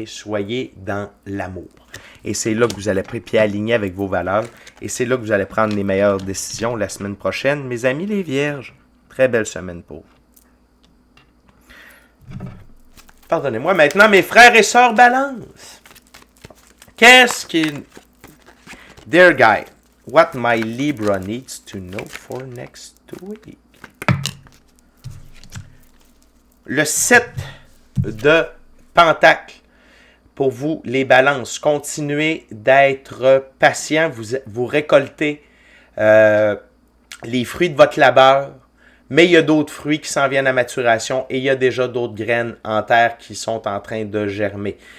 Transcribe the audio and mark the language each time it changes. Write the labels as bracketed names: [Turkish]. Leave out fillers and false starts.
[French] Soyez dans l'amour. Et c'est là que vous allez être pieds alignés avec vos valeurs. Et c'est là que vous allez prendre les meilleures décisions la semaine prochaine. Mes amis les vierges, très belle semaine pour vous. Pardonnez-moi maintenant, mes frères et sœurs balance. Qu'est-ce qui... [English] Dear guy, what my Libra needs to know for next week. [French] Le 7 de Pentacle pour vous, les balances. Continuez d'être patient. Vous récoltez les fruits de votre labeur, mais il y a d'autres fruits qui s'en viennent à maturation et il y a déjà d'autres graines en terre qui sont en train de germer.